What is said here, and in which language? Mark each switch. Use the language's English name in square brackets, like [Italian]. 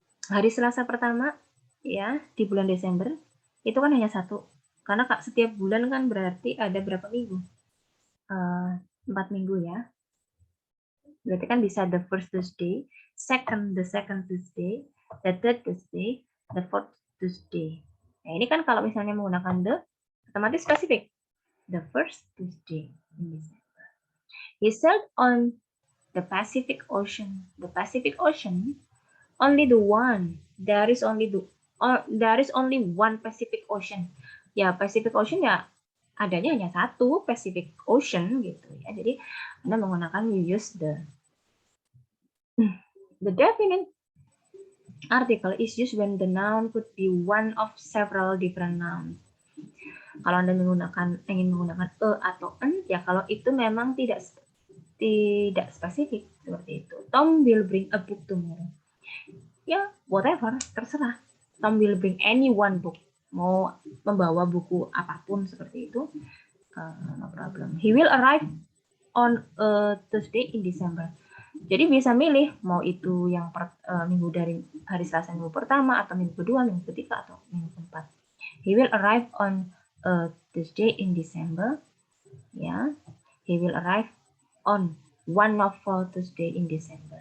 [Indonesian] Hari Selasa pertama ya di bulan Desember itu kan hanya satu, karena setiap bulan kan berarti ada berapa minggu? 4 minggu ya. Berarti kan bisa [English] the first Tuesday, the second Tuesday, the third Tuesday, the fourth Tuesday. [Indonesian] Nah ini kan kalau misalnya menggunakan the, otomatis spesifik. [English] The first Tuesday in December. He sailed on the Pacific Ocean. The Pacific Ocean, only the one. There is only one Pacific Ocean. [Indonesian] Ya Pacific Ocean ya adanya hanya satu Pacific Ocean gitu ya. Jadi Anda menggunakan [English] you use the definite article is used when the noun could be one of several different nouns. [Indonesian] Kalau Anda ingin menggunakan e atau en, ya kalau itu memang tidak spesifik seperti itu. [English] Tom will bring a book tomorrow. Ya, whatever, [Indonesian] terserah. [English] Tom will bring any one book. [Indonesian] Mau membawa buku apapun seperti itu, [English] no problem. He will arrive on a Tuesday in December. [Indonesian] Jadi bisa milih mau itu yang minggu dari hari Selasa minggu pertama atau minggu kedua, minggu ketiga atau minggu keempat. [English] He will arrive on a Tuesday in December. Ya, he will arrive on one of four Tuesday in December.